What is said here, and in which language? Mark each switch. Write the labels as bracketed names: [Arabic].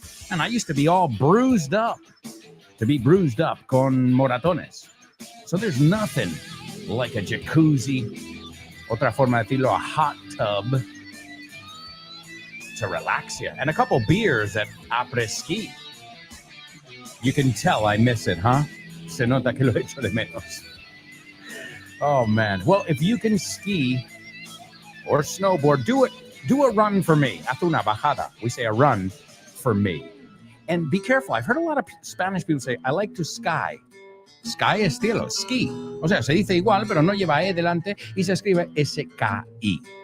[English] And I used to be all bruised up, [Spanish] con moratones. [English] So there's nothing like a jacuzzi, [Spanish] otra forma de decirlo, [English] a hot tub, to relax you, and a couple beers at après-ski. You can tell I miss it, huh? [Spanish] Se nota que lo echo de menos. [English] Oh, man. Well, if you can ski or snowboard, do it. Do a run for me. [Spanish] Haz una bajada. [English] We say a run for me. And be careful. I've heard a lot of Spanish people say, I like to sky. [Spanish] Sky es cielo, ski. O sea, se dice igual, pero no lleva E delante y se escribe S-K-I.